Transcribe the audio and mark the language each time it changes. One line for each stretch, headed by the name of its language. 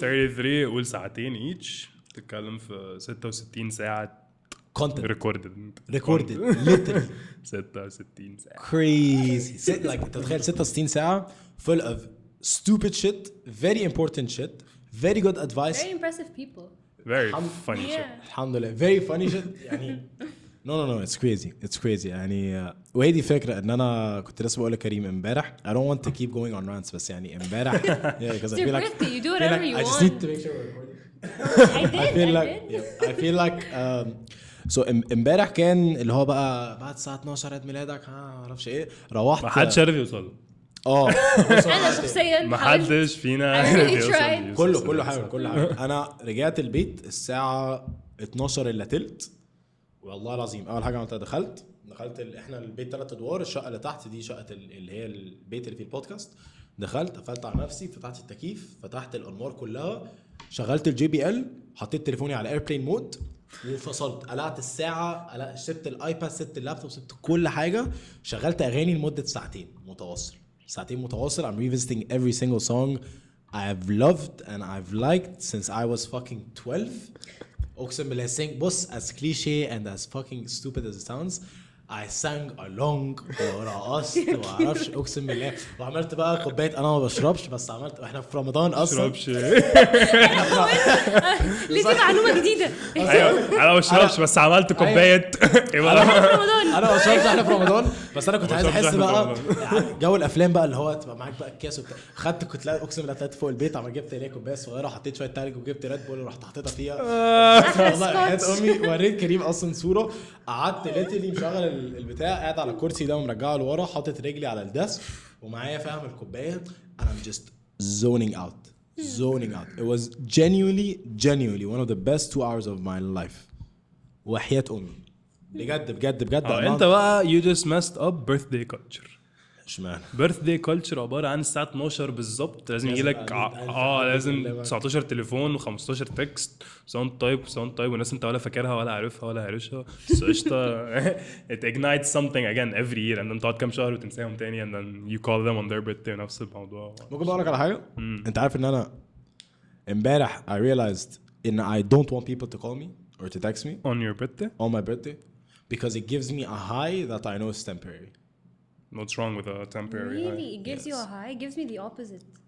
Arabic: 33 قول ساعتين each تتكلم في 66 ساعة
English: content recorded literally
Arabic: 66 ساعة
English: crazy like
Arabic: تتخيل 66 ساعة
English: full of stupid shit, very important shit, very good advice, very impressive people, very funny shit. الحمدلله very funny shit يعني no it's crazy يعني.
Arabic: وهي دي فكرة ان انا كنت لسه بقول لكريم امبارح
English: I don't want to keep going on rants
Arabic: بس يعني امبارح
English: because I feel like you do whatever you I just need to make sure we're recording. I feel like so
Arabic: امبارح كان اللي هو بقى بعد الساعة 12 عيد ميلادك ما اعرفش ايه روحت ما حدش عارف يوصل. انا شخصيا ما حدش فينا كله حاول انا رجعت البيت الساعه 12 الا تلت. والله العظيم اول حاجه عملتها دخلت احنا البيت 3 ادوار. الشقه اللي تحت دي شقه اللي هي البيت اللي فيه البودكاست. دخلت قفلت على نفسي فتحت التكييف فتحت الانوار كلها شغلت الJBL حطيت تليفوني على ايربلين مود وفصلت. قلعت الساعه سبت الايباد سبت اللابتوب سبت كل حاجه. شغلت اغاني لمده ساعتين متواصل.
English: I'm revisiting every single song I've loved and I've liked since I was fucking 12.
Arabic: أقسم بالله بص
English: as cliche and as fucking stupid as it sounds I sang along
Arabic: ورقصت وعرفش أقسم بالله. وعملت بقى كوباية أنا ما بشربش بس عملت إحنا في رمضان أصلا ليه دي معلومة جديدة. أيوة أنا ما بشربش بس عملت كوباية أنا ما بشربش إحنا في رمضان بس أنا كنت عايز أحس بقى جو الأفلام بقى اللي هو تبقى معاك بقى الكاس وبتاع. خدت كنت أقسم بالله طلعت فوق البيت عم جبت ليه كوباية صغيرة حطيت شوية تلج وجبت ريد بول ورحت حطيتها فيها. والله حياة أمي وريت كريم أصلا صورة. قعدت ليتلي مشغل البتاع قاعد على الكرسي ده ومرجعه لورا حاطط رجلي على الديسك ومعايا فاهم الكوبايه
English: and I'm just zoning out. It was genuinely one of the best 2 hours of my life.
Arabic: وحياة أمي بجد انت بقى
English: you just messed up birthday culture.
Arabic: اشمعنى birthday culture عبارة عن الساعة 12 بالظبط لازم يجي لك لازم 19 تليفون و15 تكست ساوند تايب والناس انت ولا فاكرها ولا عارفها ولا عارفها بس قشطة
English: it ignites something again every year and then تقعد كام شهر وتنساهم تاني and then you call them on their birthday
Arabic: نفس الموضوع. ممكن اقول لك على حاجة؟ انت عارف ان انا امبارح
English: I realized ان I don't want people to call me or to text me on your birthday on my birthday because it gives me a high that I know is temporary. What's wrong with a temporary high? Really? It gives you a high? It gives me the opposite.